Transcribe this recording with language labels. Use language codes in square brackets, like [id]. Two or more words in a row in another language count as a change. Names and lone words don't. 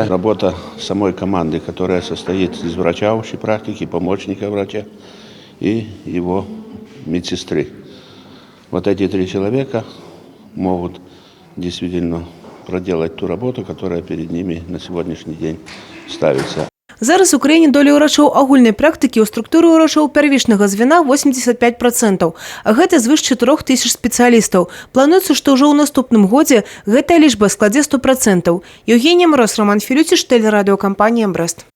[ru] Работа самой команды, которая состоит из врача общей практики, помощника врача и его медсестры. Вот эти 3 человека могут действительно проделать ту работу, которая перед ними на сегодняшний день ставится. [be] Зараз у краіне доля ўрачоў агульнай практыкі ў структуры ўрачоў первічнага звена 85%, а гэта звыш 4000 спецыялістаў. Плануецца, што ўжо ў наступным годзе гэтая лічба складзе 100%. [ru] Евгения Мороз, Роман Филютич, телерадиокомпания «Брест».